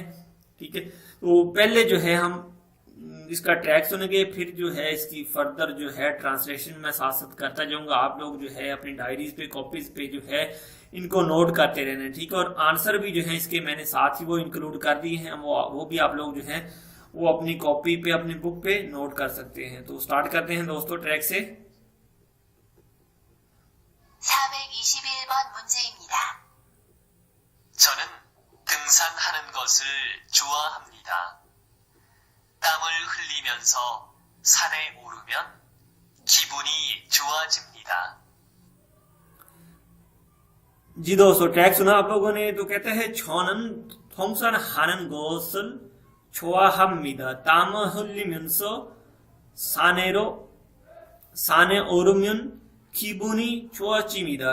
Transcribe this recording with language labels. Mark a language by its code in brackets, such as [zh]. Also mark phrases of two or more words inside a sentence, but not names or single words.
[hi] ठीक है, तो पहले जो है हम इसका ट्रैक सुनेंगे, फिर जो है इसकी फर्दर जो है ट्रांसलेशन में साथ साथ करता जाऊंगा। आप लोग जो है अपनी डायरीज पे कॉपीज पे जो है इनको नोट करते रहना। ठीक है, और आंसर भी जो है इसके मैंने साथ ही वो इंक्लूड कर दिए हैं, वो भी आप लोग जो है वो अपनी कॉपी पे अपनी बुक पे नोट कर सकते हैं। तो स्टार्ट करते हैं दोस्तों ट्रैक से। [ko] 421번 문제입니다. 저는 등산하는 것을 좋아합니다. 땀을 흘리면서 산에 오르면 기분이 좋아집니다. [hi] जी दोस्तों, ट्रैक सुना आप लोगों ने। तो कहते हैं [ko] 저는 등산 하는 것을 좋아합니다 땀을흘리면서 산에로 산에 오르면 기분이 좋아집니다.